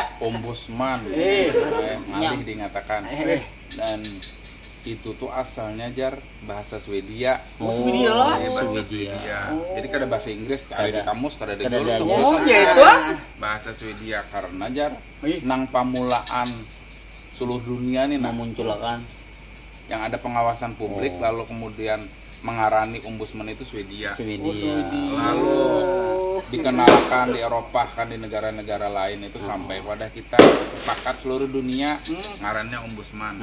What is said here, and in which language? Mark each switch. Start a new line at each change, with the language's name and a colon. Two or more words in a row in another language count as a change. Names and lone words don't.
Banjar: ombudsman ngalih dinyatakan dan itu tuh asalnya jar bahasa Swedia. Swedia lah. Swedia. Jadi kada bahasa Inggris ada di kamus kada ada dulu bahasa Swedia karena jar nang pamulaan seluruh dunia nih memunculkan yang ada pengawasan publik lalu kemudian mengarani ombudsman itu Swedia. Lalu dikenalkan di Eropa kan di negara-negara lain itu sampai pada kita sepakat seluruh dunia ngarannya ombudsman.